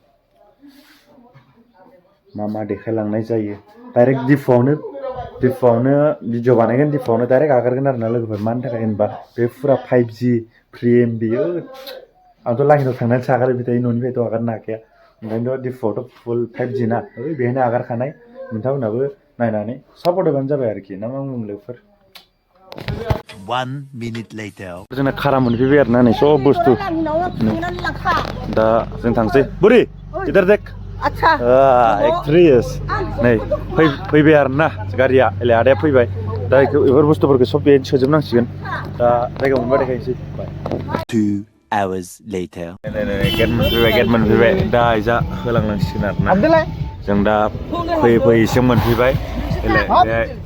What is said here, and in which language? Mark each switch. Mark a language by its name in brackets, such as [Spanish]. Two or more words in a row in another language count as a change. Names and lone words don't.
[Bodo] मा देखायलांनाय जायो डाइरेक्ट डिफुआवनो भिडिअ बानायगोन डिफुआवनो डाइरेक्ट आगारगोन आरोना लोगोफोर मानि थाखाय होनबा बे फुरा 5G [English] free MB [Bodo] आंथ' लाइनाव थांनानैसो आगारबाय थायो न'निफ्रायथ' आगारनो हाखाया ओंखायनोथ' डिफुआवथ' फुल 5G ना बेहायनो आगारखानाय नोंथांमोनहाबो नायनानै सापर्ट होबानो जाबाय आरोखि ना मा बुङो लोगोफोर [English] 1 minute later. [Bodo] जोंना खारा मोनफैबाय आरोना नै सब बुस्थु दा जों थांसै बुरि [Hindi] इधर देख अच्छा [Bodo] एक्ट्रेस नै फैबाय आरोना गारिया एले आदाया फैबाय दा बेफोर बुस्थुफोरखौ सब बेहायनो सोजोबनांसिगोन दा जायगा मोनबा देखायनोसै [English] 2 hours later. [Bodo] गेट मोनफैबाय दा इजा होलांनांसिगोन आरोना जों दा फैयैसिम मोनफैबाय एले बेहाय